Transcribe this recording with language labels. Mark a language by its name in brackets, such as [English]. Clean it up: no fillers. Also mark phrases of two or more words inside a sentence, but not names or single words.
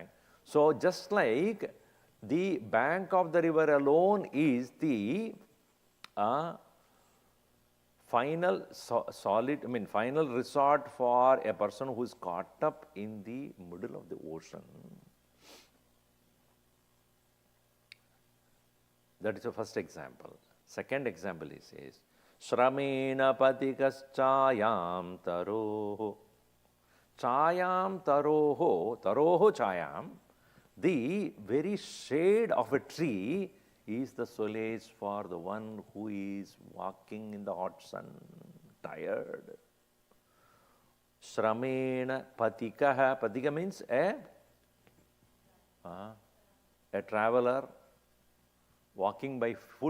[English] So just like the bank of the river alone is the final resort for a person who is caught up in the middle of the ocean. That is the first example. Second example he says, [Sanskrit] Shramena patikas chayam taroho. Chayam taroho, taroho chayam. [English] The very shade of a tree is the solace for the one who is walking in the hot sun, tired. [Sanskrit] Shramena patikaha. [English] Patika means a traveler walking by foot.